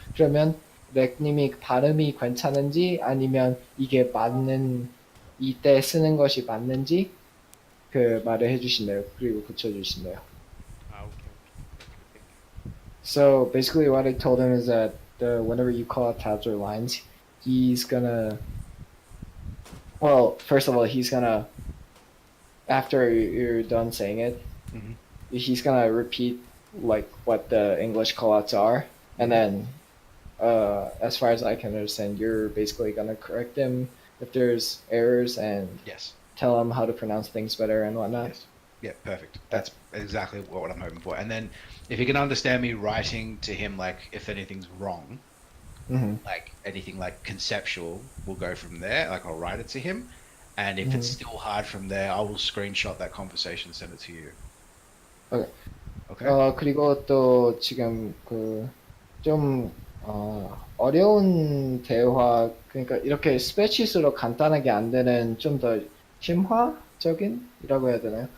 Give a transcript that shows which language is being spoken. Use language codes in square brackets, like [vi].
[ko] 그러면 렉님이 발음이 괜찮은지 아니면 이게 이때 쓰는 것이 맞는지 말을 해주신대요. 그리고 고쳐주신대요. [en] Okay. So basically what I told him is that whenever you call out tabs or lines, he's gonna, first of all, after you're done saying it, he's gonna repeat what the English callouts are, and then as far as I can understand, you're basically gonna correct him if there's errors and tell him how to pronounce things better and whatnot. Yes. Yeah, perfect. That's exactly what I'm hoping for. And then if he can understand me writing to him, if anything's wrong, anything conceptual, we'll go from there. I'll write it to him. And if it's still hard from there, I will screenshot that conversation and send it to you. Okay. Okay. [ko] 그리고 또 지금 좀 어려운 대화, 그러니까 이렇게 스preadsheet으로 간단하게 안 되는 좀 더 심화적인이라고 해야 되나요?